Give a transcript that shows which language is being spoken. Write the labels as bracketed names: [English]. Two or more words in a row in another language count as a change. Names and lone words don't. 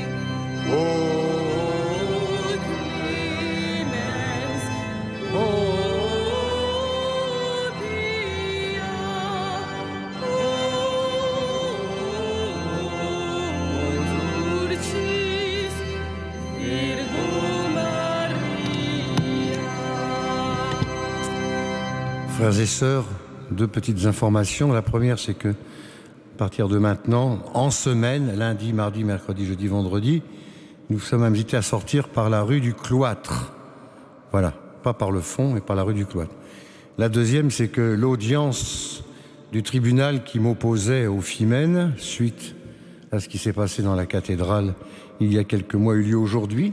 [Latin] O clemens, o pia, o dulcis Virgo Maria. [French] Frères et sœurs, deux petites informations. La première, c'est que, à partir de maintenant, en semaine, lundi, mardi, mercredi, jeudi, vendredi, nous sommes invités à sortir par la rue du Cloître. Voilà, pas par le fond, mais par la rue du Cloître. La deuxième, c'est que l'audience du tribunal qui m'opposait au Phimène, suite à ce qui s'est passé dans la cathédrale il y a quelques mois, eut lieu aujourd'hui.